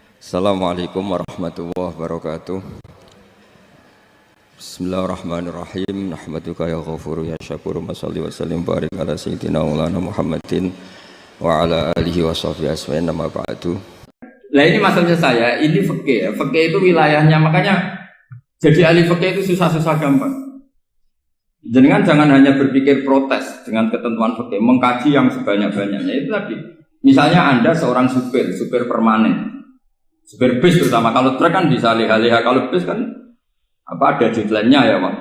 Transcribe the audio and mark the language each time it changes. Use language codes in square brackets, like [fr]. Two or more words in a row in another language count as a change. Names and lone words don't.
[ar] السلام عليكم ورحمة الله وبركاته. بسم الله الرحمن الرحيم. نحمدك يا غفور يا شكور. مصلي وسلم بارك على سيدنا مولانا محمد وعلى آله وصحبه أسمعين نما بعد. [id] Nah ini masalahnya saya, ini fikih ya. Fikih itu wilayahnya, makanya jadi ahli fikih itu susah-susah gampang. Jangan hanya berpikir protes dengan ketentuan fikih, mengkaji yang sebanyak-banyaknya. Itu tadi, misalnya Anda seorang supir permanen, supir bis terutama, kalau truk kan bisa liha-liha, kalau bis kan ada deadline-nya ya waktu.